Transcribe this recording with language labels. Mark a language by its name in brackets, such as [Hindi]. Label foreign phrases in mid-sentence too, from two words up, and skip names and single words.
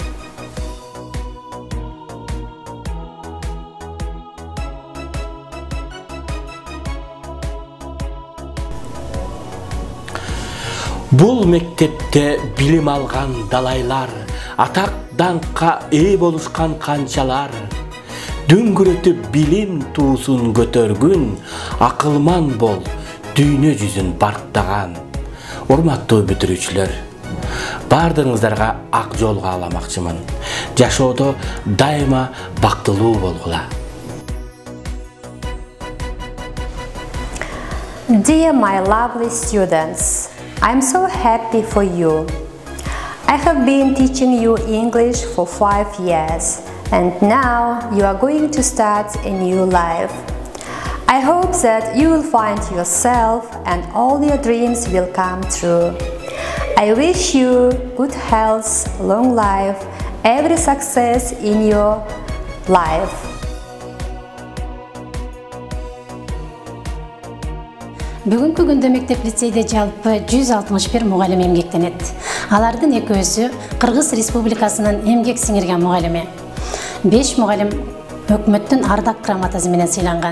[Kyrgyz] Бул мектепте билим алган далайлар, атак даңкка ээ болушкан канчалар, дүңгүрөтүп билим туусун көтөргүн, акылман бол, дүйнө жүзүн барктаган. Урматтуу бүтүрүүчүлөр, бардыгыңыздарга ак жол кааламакчымын. Жашоодо дайыма бактылуу болгула. [English] Dear my lovely students, I'm so happy for you. I have been teaching you English for 5 years, and now you are going to start a new life. I hope that you will find yourself and all your dreams will come true. I wish you good health, long life, every success in your life. [Kyrgyz] Бүгүнкү күндө мектеп лицейде жалпы 161 мугалим эмгектенет. Алардын экөөсү Кыргыз Республикасынын эмгек сиңирген мугалими. 5 мугалим өкмөттүн ардак грамотасы менен сыйланган.